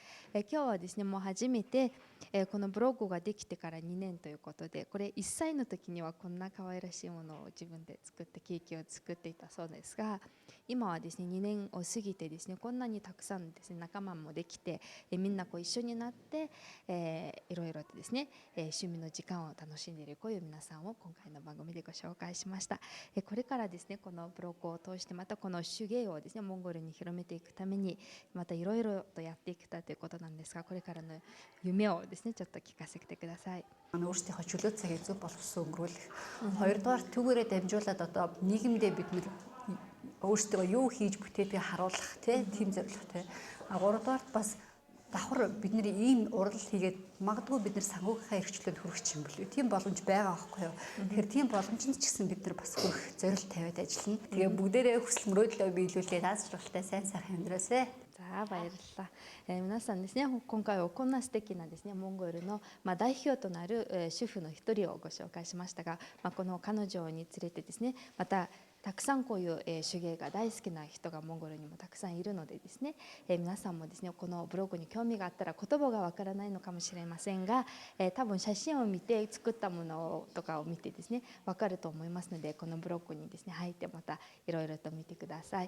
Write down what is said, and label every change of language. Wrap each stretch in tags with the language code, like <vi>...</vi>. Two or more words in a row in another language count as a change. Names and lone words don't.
<ja>今日はですねもう初めて、このブログができてから2年ということで、これ1歳の時にはこんな可愛らしいものを自分で作ってケーキを作っていたそうですが、今はですね2年を過ぎてですね、こんなにたくさんですね仲間もできて、みんな一緒になって、いろいろとですね、趣味の時間を楽しんでいるこういう皆さんを今回の番組でご紹介しました。これからですねこのブログを通してまたこの手芸をですねモンゴルに広めていくためにまたいろいろとやっていきたいということなんですが、これからの夢をですねちょっと聞かせてください。</ja> <mn>өөрсдийнхөө чөлөө цагийг зөв боловсон өнгөрүүлэх. Хоёрдугаар түүгээрээ дамжуулаад одоо нийгэмдээ бид нэр өөрсдөө юу хийж бүтээдгийг харуулах тийм зорилготой. Гуравдугаар бас давхар бид нэр ийм урал хийгээд магадгүй бид нар санхүүгийнхаа эрхчлөлд хүрэх юм болов. Тийм боломж байгаа байхгүй юу. Тэгэхээр тийм боломжинд ч гэсэн бид нар бас хүрэх зорилт тавиад ажиллана. Тэгээ бүгдээрээ хүсэл мөрөөдлөө биелүүлээд аз жаргалтай сайн сайхан амьдраасай. さあбаярлалаа。</mn> <ja>皆さんですね、今回はこんな素敵なですねモンゴルの代表となる主婦の一人をご紹介しましたが、この彼女につれてですね、またたくさんこういう手芸が大好きな人がモンゴルにもたくさんいるのでですね、皆さんもですねこのブログに興味があったら言葉がわからないのかもしれませんが、多分写真を見て作ったものとかを見てですねわかると思いますので、このブログにですね入ってまたいろいろと見てください。</ja>